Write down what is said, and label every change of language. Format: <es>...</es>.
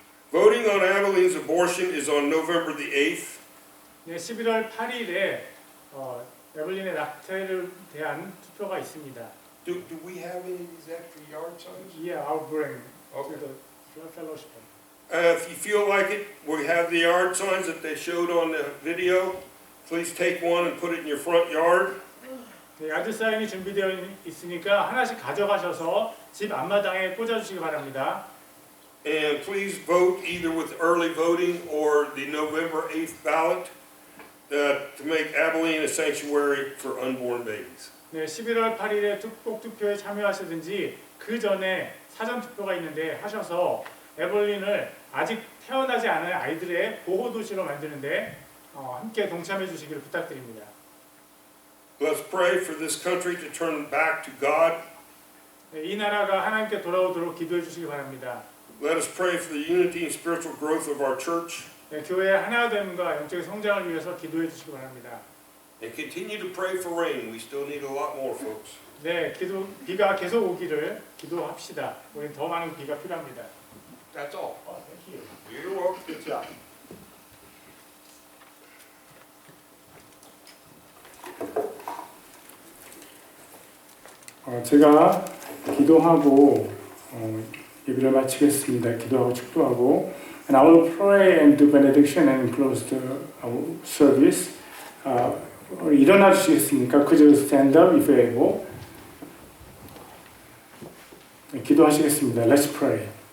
<en>Voting on Abilene's abortion is on November the 8th.</en> <ko>네, 11월 8일에 에블린의 낙태를 대한 투표가 있습니다.</ko> <en>Do we have any of these extra yard signs? Yeah, I'll bring Okay. to the fellowship. If you feel like it, we have the yard signs that they showed on the video. Please take one and put it in your front yard.</en> <ko>네, 야드 사인이 준비되어 있으니까 하나씩 가져가셔서 집 앞마당에 꽂아주시기 바랍니다.</ko> <en>And please vote either with early voting or the November 8th ballot to make Abilene a sanctuary for unborn babies.</en> <ko>네, 11월 8일에 꼭 투표에 참여하시든지 그 전에 사전 투표가 있는데 하셔서 에벌린을 아직 태어나지 않은 아이들의 보호 도시로 만드는데 함께 동참해 주시기를 부탁드립니다.</ko> <en>Let's pray for this country to turn back to God.</en> <ko>네, 이 나라가 하나님께 돌아오도록 기도해 주시기 바랍니다.</ko> <en>Let us pray for the unity and spiritual growth of our church.</en> <ko>네, 교회의 하나됨과 영적인 성장을 위해서 기도해 주시기 바랍니다.</ko> <en>And continue to pray for rain. We still need a lot more, folks.</en> <ko>네, 비가 계속 오기를 기도합시다. 우리는 더 많은 비가 필요합니다.</ko> <en>That's all. Thank you. You're welcome. Good job.</en> <ko>제가 기도하고 예배를 마치겠습니다. 기도하고 축도하고,</ko> <en>and I will pray and do benediction and close the service.</en> <ko>일어나 주시겠습니까?</ko> <en>Could you stand up if you're able?</en> <ko>기도하시겠습니다.</ko> <en>Let's pray.</en>